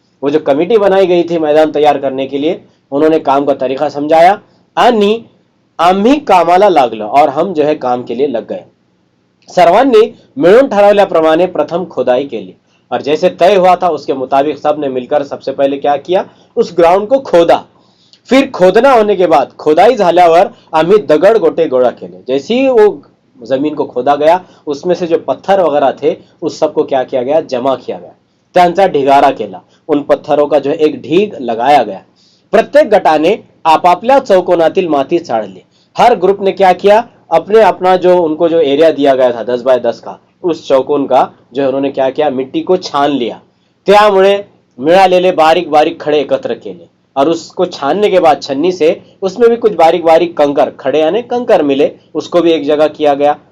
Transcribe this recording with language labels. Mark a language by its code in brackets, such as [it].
[hi] वो जो कमिटी बनाई गई थी मैदान तैयार करने के लिए, उन्होंने काम का तरीका समझाया [mr] आणि आम्ही कामाला लागलो [hi] और हम जो है काम के लिए लग गए। [mr] सर्वांनी मिळून ठरवल्याप्रमाणे प्रथम खोदाई केली [hi] और जैसे तय हुआ था उसके मुताबिक सब ने मिलकर सबसे पहले क्या किया, उस ग्राउंड को खोदा। फिर खोदना होने के बाद, खोदाई झाल्यावर आम्ही दगड गोटे गोळा केले। जैसे ही वो जमीन को खोदा गया उसमें से जो पत्थर वगैरह थे उस सबको क्या किया गया, जमा किया गया, [mr] त्यांचा ढिगारा केला। [hi] उन पत्थरों का जो है एक ढीग लगाया गया। [mr] प्रत्येक गटाने आपापल्या चौकोनातील माती चाळली। [hi] हर ग्रुप ने क्या किया, अपने अपना जो उनको जो एरिया दिया गया था 10 बाय 10 का, उस चौकोन का जो है उन्होंने क्या किया, मिट्टी को छान लिया। [mr] त्यामुळे मिळालेले बारीक बारीक खड़े एकत्र केले [hi] और उसको छानने के बाद छन्नी से उसमें भी कुछ बारीक बारीक कंकर, खड़े यानी कंकर मिले, उसको भी एक जगह किया गया।